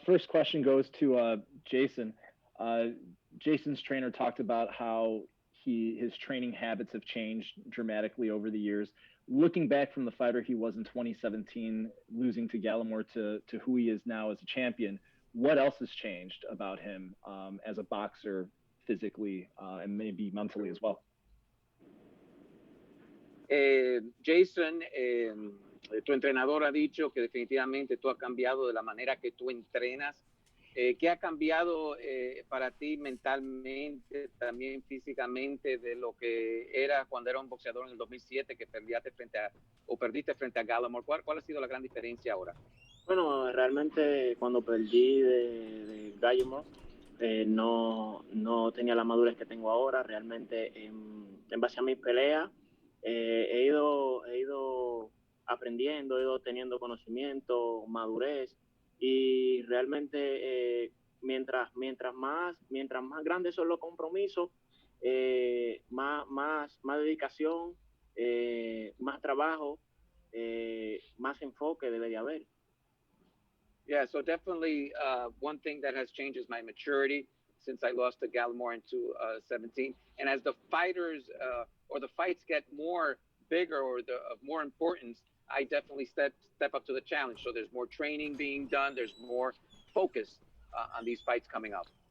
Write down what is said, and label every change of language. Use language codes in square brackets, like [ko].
[en] First question goes to Jason. Jason's trainer talked about how his training habits have changed dramatically over the years. Looking back from the fighter he was in 2017, losing to Gallimore to who he is now as a champion, what else has changed about him as a boxer physically and maybe mentally as well? [es] Jason, tu entrenador ha dicho que definitivamente tú has cambiado de la manera que tú entrenas. ¿Qué ha cambiado para ti mentalmente, también físicamente, de lo que era cuando era un boxeador en el 2007 que perdiste frente a Gallimore? ¿Cuál ha sido la gran diferencia ahora? Bueno, realmente cuando perdí de Gallimore no tenía la madurez que tengo ahora. Realmente en base a mis peleas he ido aprendiendo, he ido teniendo conocimiento, madurez. Y realmente mientras más grandes son los compromisos, más dedicación, más trabajo, más enfoque debe de haber. [en] Yeah, so definitely one thing that has changed is my maturity since I lost to Gallimore in 2017. And as the fighters or the fights get bigger or of more importance, I definitely step up to the challenge. So there's more training being done. There's more focus on these fights coming up.